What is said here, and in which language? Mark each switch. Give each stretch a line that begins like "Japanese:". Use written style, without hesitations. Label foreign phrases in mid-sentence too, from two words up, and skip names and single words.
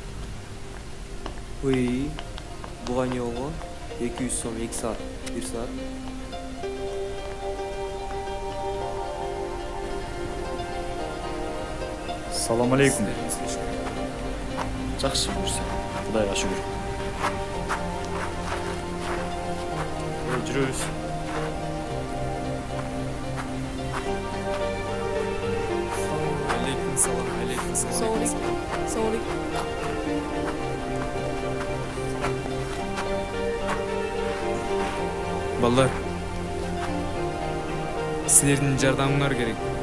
Kyrgyz: Ой, буга эмне болгон? 200 сом 2 saat, 1 saat.
Arabic: السلام عليكم.
Kazakh: Жақсы жүрсе. Құдайға шүкір.
Kyrgyz: Жүрөбүз.
Arabic: عليكم السلام، عليكم السلام.
Kyrgyz: Sorry. Балдар, силердин жардамыңар керек.